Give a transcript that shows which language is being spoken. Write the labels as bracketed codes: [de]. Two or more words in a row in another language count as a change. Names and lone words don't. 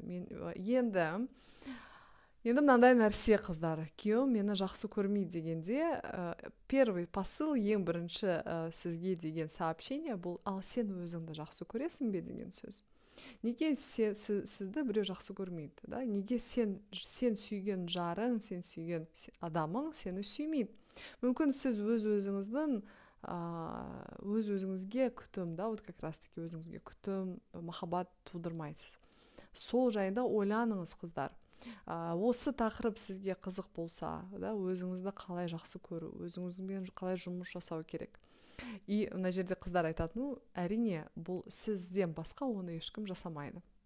[kk] Мен енді мынандай нәрсе қыздар, күйеуім мені жақсы көрмейді дегенде, [ru] первый посыл, [kk] ең бірінші сізге деген сообщение бұл: ал сен өзіңді жақсы көресің бе деген сөз. Неге сізді біреу жақсы көрмейді, да? Неге сен сүйген жарың, сен сүйген адамың сені сүймейді? Мүмкін сіз өзіңізге күтім, да, [ru] вот как раз таки [kk] өзіңізге күтім, махаббат тудырмайсыз. Сол жайында ойланыңыз қыздар. Осы тақырып сізге қызық болса, да, өзіңізді қалай жақсы көру, өзіңізбен қалай жұмыс жасау керек. И мына жерде қыздар айтатын, әрине, бұл сізден басқа оны ешкім жасамайды.